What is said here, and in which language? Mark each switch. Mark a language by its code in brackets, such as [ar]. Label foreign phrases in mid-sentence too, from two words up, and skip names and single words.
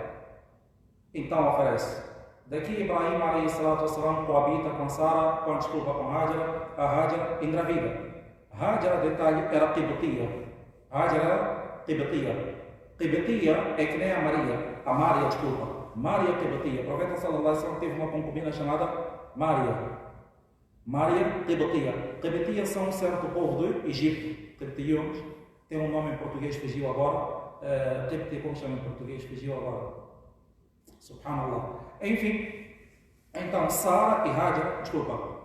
[pt] Então oferece. Daqui Ibrahim a.s. coabita com Sara, com Hajar, a Hajar engravida. Hajar, detalhe, era Qibtiya. Hajar era Qibtiya. Qibtiya é que nem a Maria. A Maria, desculpa. Maria Qibtiya. O profeta [ar] صلى الله عليه وسلم [pt] teve uma concubina chamada Maria. Maria Qibtiya. Qibtiya são um certo povo do Egito. Qibtiyos. Tem um nome em português, fugiu agora. Qibtiya, como chama em português? Fugiu agora. Subhanallah. Enfim. Então, Sara e Hajar, desculpa.